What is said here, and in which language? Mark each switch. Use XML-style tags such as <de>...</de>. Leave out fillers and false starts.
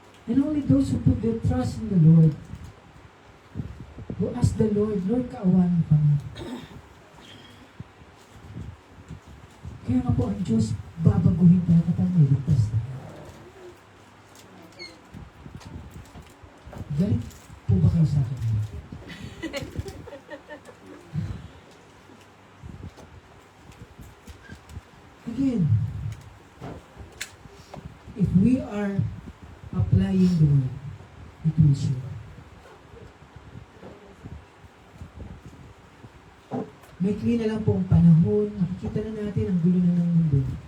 <en>And only those who put their trust in the Lord, who ask the Lord, Lord,</en> <tl>kaawaan mo kami. Kaya nga po ang Diyos, babaguhin tayo kapag may ligtas tayo. Galit po ba kayo sa akin?</tl> <en>Again, if we are applying the word, it will show.</en> <tl>May clean na lang po ang panahon, nakikita na natin ang gulo na ng mundo.</tl>